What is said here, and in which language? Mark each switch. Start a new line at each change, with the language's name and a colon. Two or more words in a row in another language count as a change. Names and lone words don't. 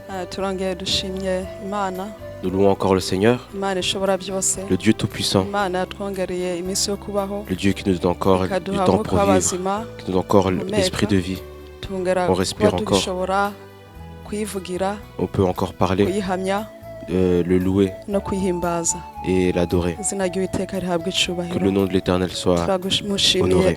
Kinyarwanda: turongeye dushimye Imana.
French: Nous louons encore le Seigneur,
Kinyarwanda: Imana ishobora byose.
French: le Dieu Tout-Puissant,
Kinyarwanda: Imana yatwongereye iminsi yo kubaho.
French: le Dieu qui nous donne encore du temps pour vivre, qui nous donne encore l'esprit de vie. On respire encore, on peut encore parler, le louer et l'adorer. Que le nom de l'Éternel soit honoré.